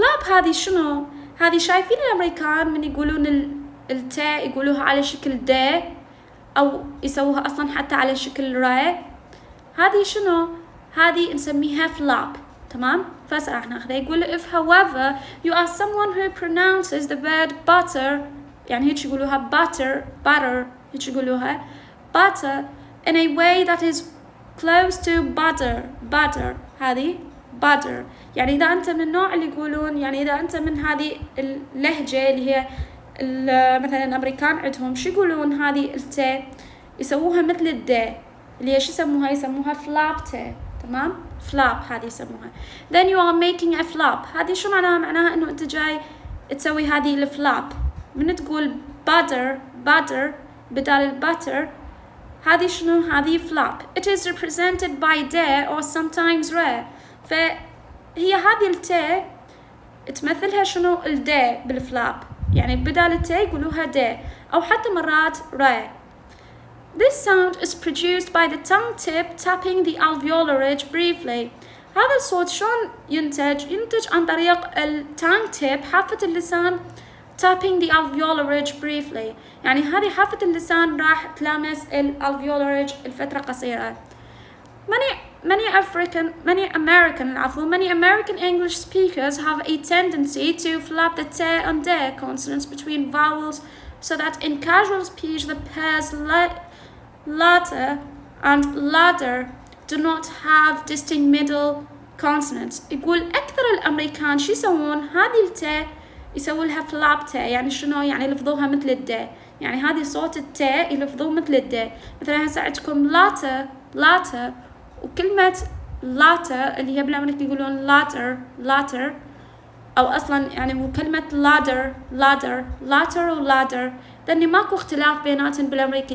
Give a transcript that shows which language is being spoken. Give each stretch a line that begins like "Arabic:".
Arabic: هذه شنو؟ هذه شايفين الأمريكان من يقولون التاء يقولوها على شكل د أو يسووها أصلا حتى على شكل ر. هذه شنو؟ هذه نسميها فلاب، تمام؟ فهسه راح ناخذها. يقول
English: if however you are someone who pronounces the word butter
Arabic: يعني هيك يقولوها
English: butter
Arabic: هيك يقولوها
English: butter in a way that is close to butter هذه butter.
Arabic: يعني إذا أنت من النوع اللي يقولون يعني إذا أنت من هذه اللهجة اللي هي مثلا الأمريكان عندهم شو يقولون هذه التاء يسووها مثل الد اللي هي شو يسموها فلاب تاء، تمام؟ فلاب هذه يسموها.
English: then you are making a flap.
Arabic: هذه شو معناها؟ معناها إنه أنت جاي تسوي هذه الفلاب. من تقول
English: butter
Arabic: بدال الباتر هذه شنو؟ هذه
English: flap. It is represented by da or sometimes ra.
Arabic: فهي هذه التاء تمثلها شنو؟ الدا بالفلاب، يعني بدال التاء يقولوها دا أو حتى مرات را.
English: This sound is produced by the tongue tip tapping the alveolar ridge briefly.
Arabic: هذا الصوت شلون ينتج عن طريق التانج تيب حافة اللسان
English: tapping the alveolar ridge briefly.
Arabic: يعني هذه حافة اللسان راح تلامس الالفيولار ridge الفترة قصيرة.
English: Many American English speakers have a tendency to flap the t and d consonants between vowels so that in casual speech the pairs latter and ladder do not have distinct middle consonants.
Arabic: يقول أكثر الأمريكان شو يسوون؟ هذه التاء يسووا لها فلاب تاء. يعني شنو؟ يعني يلفظوها مثل الداء، يعني هذه صوت التاء يلفظوه مثل الداء. مثلا هسه عندكم latter وكلمة latter اللي هي بالأمريكي يقولون latter أو أصلا يعني وكلمة ladder و ladder لأن ماكو اختلاف بيناتهم بالأمريكي.